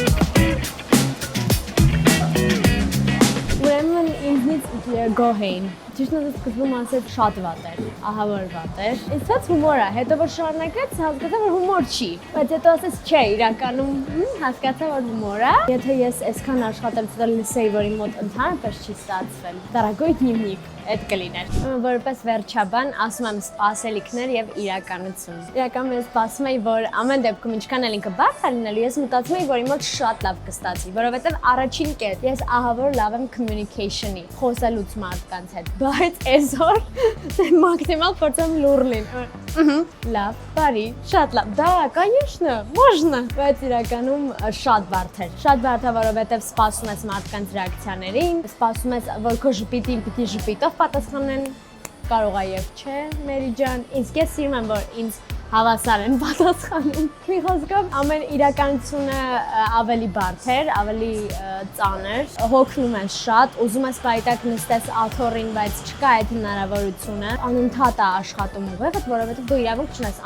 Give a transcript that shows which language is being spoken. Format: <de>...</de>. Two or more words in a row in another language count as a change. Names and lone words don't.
<hy>Ուրեմն ինձնից գոհ էին։ Ճիշտ ասած սկզբում ասեց շատ վատ էր, ահա որ վատ էր։ Ինձ թվաց հումոր է, հետո որ շարունակեց հասկացա որ հումոր չի, բայց հետո ասեց չէ, իրականում հասկացա որ հումոր է։ Եթե ես այսքան աշխատել լսեի, որ իմ մոտ ընդհանրապես չի ստացվել, դարագույն դնիմնիկ այդ կլիներ։ Որպես վերջաբան ասում եմ սպասելիքներ եւ իրականություն։ Իրականում ես սպասում եի, որ ամեն դեպքում ինչքան էլ ինքը բարդ է լինելու, ես մտածում եի, որ իմ մոտ շատ լավ կստացվի, որովհետեւ առաջին կետ ես ահա որ լավ եմ communication-ի, խոսելուց մարդկանց հետ, բայց այսօր մաքսիմալ փորձեմ լուր լինել։ Լավ, բարի, շատ լավ։</hy> <ru>Да, конечно, можно։</ru> <hy>Բայց իրականում շատ բարդ էր։ Շատ բարդ է, որովհետեւ սպասում ես մարդկանց ռեակցիաներին, սպասում ես, որ քո ժպիտին պիտի ժպիտով պատասխանեն, կարող է եւ չէ, Մերի ջան, ինձ ես սիրում եմ, որ ինձ հավասար են պատասխանում։ Մի խոսքով ամեն իրականությունը ավելի բարդ էր, ավելի ծանր, հոգնում ես շատ, ուզում ես պայտակ նստես աթոռին, բայց չկա այդ հնարավորությունը, անընդհատ է աշխատում ուղեղդ, որովհետեւ դու իրավունք չունես</hy>